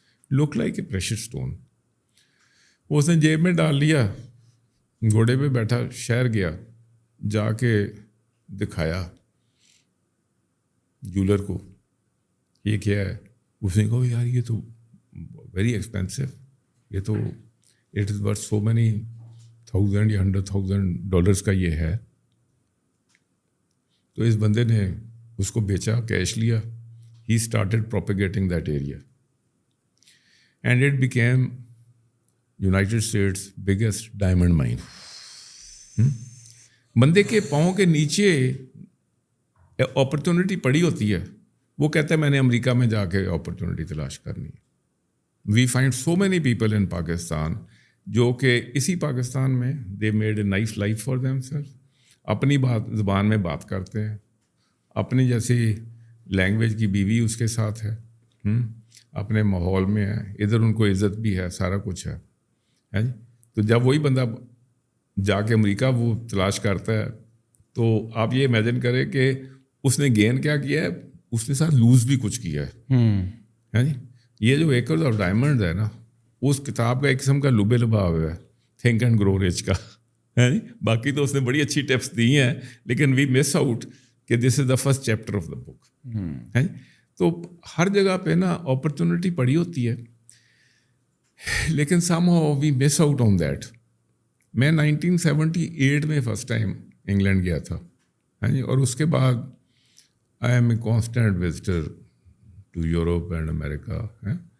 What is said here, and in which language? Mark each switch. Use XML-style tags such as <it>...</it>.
<en>Look like a pressure stone.</en> <ur>وہ اس نے جیب میں ڈال لیا گھوڑے پہ بیٹھا شہر گیا جا کے دکھایا جولر کو یہ کیا ہے. اس نے کہا یار یہ تو ویری ایکسپینسو یہ تو</ur> <en>it is worth so many</en> <ur>1000 یا $100,000 کا یہ ہے. تو اس بندے نے اس کو بیچا کیش لیا.</ur> <en>He started propagating that area and it became United States biggest diamond mine.</en> <ur>بندے کے پاؤں کے نیچے اپرچونٹی پڑی ہوتی ہے وہ کہتا ہے میں نے امریکہ میں جا کے اپرچونٹی تلاش کرنی ہے.</ur> <en>we find so many people in Pakistan</en> <ur>جو کہ اسی پاکستان میں</ur> <en>They made a nice life for themselves.</en> <ur>اپنی زبان میں بات کرتے ہیں اپنی جیسی لینگویج کی بیوی اس کے ساتھ ہے, اپنے ماحول میں ہے, ادھر ان کو عزت بھی ہے, سارا کچھ ہے جی. تو جب وہی بندہ جا کے امریکہ وہ تلاش کرتا ہے تو آپ یہ امیجن کریں کہ اس نے گین کیا کیا ہے, اس نے ساتھ لوز بھی کچھ کیا ہے جی. یہ جو ایکرز آف ڈائمنڈ ہے نا, اس کتاب کا ایک قسم کا لبے لبا ہوا ہے تھنک اینڈ گرو رچ کا ہے جی. باقی تو اس نے بڑی اچھی ٹپس دی ہیں, لیکن</ur> <en>we miss out</en> <ur>کہ</ur> <en>this is the first chapter of the book</en> <ur>ہے جی. تو ہر جگہ پہ نا اپرچونٹی پڑی ہوتی ہے, لیکن</ur> <en>Somehow we miss out on that.</en> <ur>میں 1978 میں فرسٹ ٹائم انگلینڈ گیا تھا ہاں جی, اور اس کے بعد</ur> <en>I am a constant visitor to Europe and America</en> <ur>ہے.</ur>